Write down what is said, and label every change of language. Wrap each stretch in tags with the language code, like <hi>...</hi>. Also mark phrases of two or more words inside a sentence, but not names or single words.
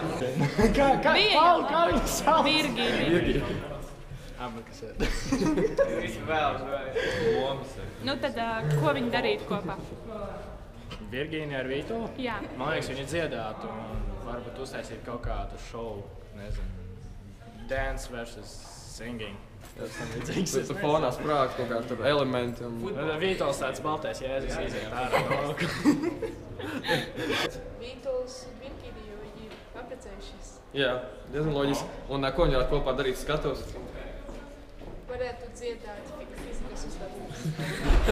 <lv>Kā viņa sauc? Virgīnija. Visi vēl lomas. Nu tad, ko viņi darītu kopā? Virgīnija ar Vītu? Jā. Man liekas, viņi dziedātu un varbūt uztaisīt kaut kādu šovu, nezinu,</lv> <en>dance versus singing.</en> <lv>Tas tam līdzīgs. Tu fonā sprāg kaut kādi tur elementi. Vītols tāds baltais Jēzus iziet ārā. Vītols un Virgīnija, viņi ir apprecējušies. Jā, diezgan loģiski. Un ko viņi varētu kopā darīt skatuves? Varētu dziedāt fizikas uzstādījumus.</lv>